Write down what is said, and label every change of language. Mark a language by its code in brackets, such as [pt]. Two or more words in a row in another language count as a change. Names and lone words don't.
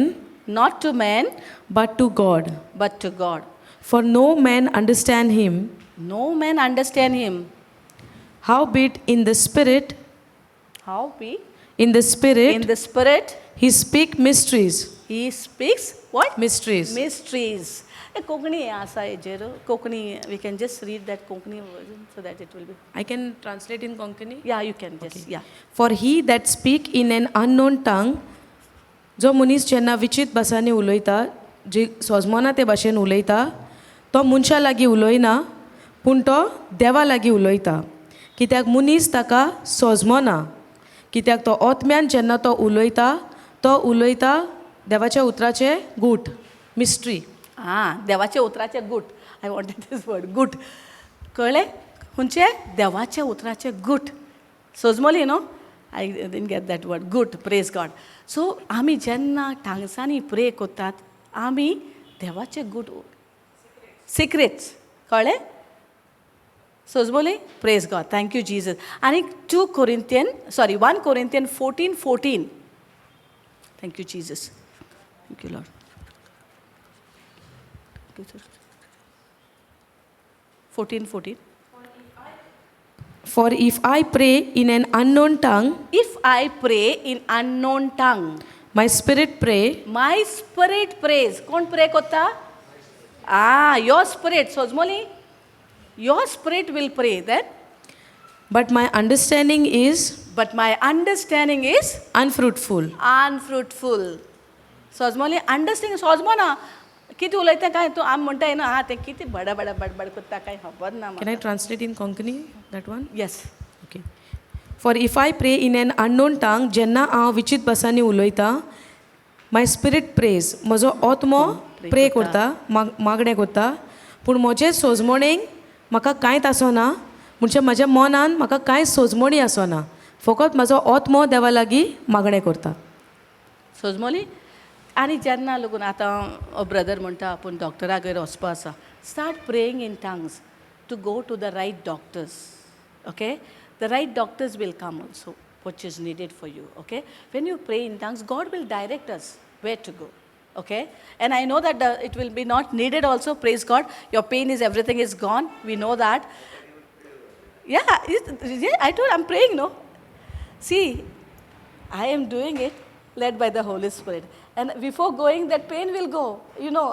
[en] but to God for no man understand him. no man understand him Howbeit in the spirit how we in the spirit he speak mysteries. he speaks what Mysteries. mysteries [kok] कोंकणी आसा हेजेर कोंकणी [en] we can just read that कोंकणी version so that it will be I can translate in Konkani. yeah you can just yeah For he that speak in an unknown tongue, [kok] जो मनीस जेन्ना विचित भासांनी उलयता जी सोजमोना ते भाशेन उलयता तो मनशा लागीं उलयना पूण तो देवा लागीं उलयता कित्याक मनीस ताका सोजमोना कित्याक तो आत्म्यान जेन्ना तो उलयता देवाच्या उतराचे गूट मिस्ट्री देवाचे उतराचे गूट [en] I wanted this word [kok] गूट कळ्ळें खंयचे देवाचे उतराचे गूट सोजमोली न्हू [en] I didn't get that word [kok] गूट [en] praise God so [kok] आमी जेन्ना टांगसांनी प्रे कोत्तात आमी देवाचे गूट सिक्रेट्स कळ्ळें सोजमोली [en] praise God thank you Jesus. [kok] आणि 1 Corinthian 14:14. [en] thank you Jesus. thank you Lord. 14:14. For if I pray in an unknown tongue, If I pray in unknown tongue, my spirit pray, my spirit prays. [kok] कोण प्रे करता? [en] Your spirit. सोजमोली your spirit will pray then. but my understanding is But my understanding is unfruitful. unfruitful. [kok] सोजमोली अंडरस्टँडिंग सोजमो ना किती उलयता काय तूं आम म्हणटाय ना ते किती बडबड करता काय खबर ना. [en] Can I translate in Konkani, that one? Yes. Okay. For if I pray in an unknown tongue, [kok] जेन्ना हांव विचित भासांनी उलयता, [en] my spirit prays. [kok] म्हजो आत्मो प्रे करता, मागणें करता, पूण म्हजे सोजमणेक म्हाका कांयच आसना, म्हणजे म्हज्या मनान म्हाका कांयच सोजमणी आसना. फकत म्हजो आत्मो देवा लागीं मागणें करता. सोजमोली आनी जेन्ना लागून आतां ब्रदर म्हणटा आपूण डॉक्टरागेर वचपा आसा, [en] start praying in tongues to go to the right doctors. okay, the right doctors will come also which is needed for you. Okay, when you pray in tongues, God will direct us where to go. Okay, and I know that it will be not needed also. Praise God, your pain is, everything is gone, we know that. Yeah, I told, I'm praying, no. See, I am doing it led by the Holy Spirit, and before going that pain will go, you know.